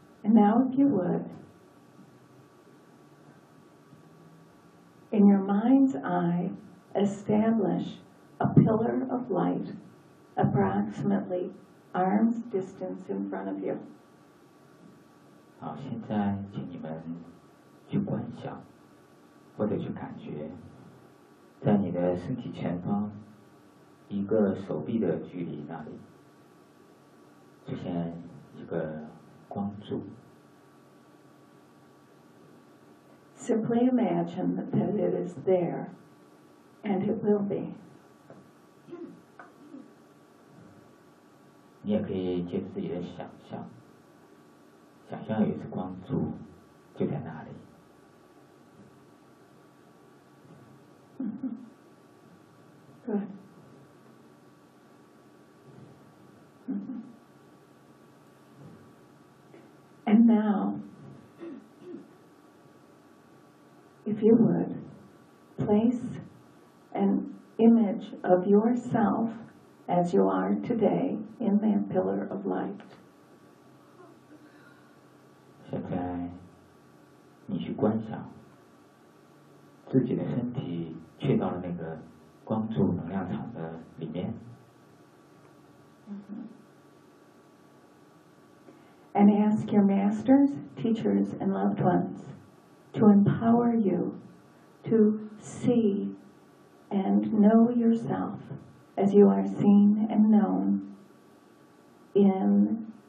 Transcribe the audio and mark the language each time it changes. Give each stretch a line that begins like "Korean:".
English: And now, if you would, in your mind's eye, establish a pillar of light approximately arm's distance in front of you.
Chinese: 好，现在请你们去观想，或者去感觉，在你的身体前方一个手臂的距离那里出现一个光柱。
English: Simply imagine that it is there, and it will be.
Chinese: 你也可以借自己的想象，想象有一只光柱就在那里。
English: Good. And now, if you would, place an image of yourself as you are today in that pillar of light.
Chinese: 现在你去观想自己的身体去到了那个光柱能量场的里面。
English: And ask your masters, teachers, and loved ones to empower you to see and know yourself as you are seen and known in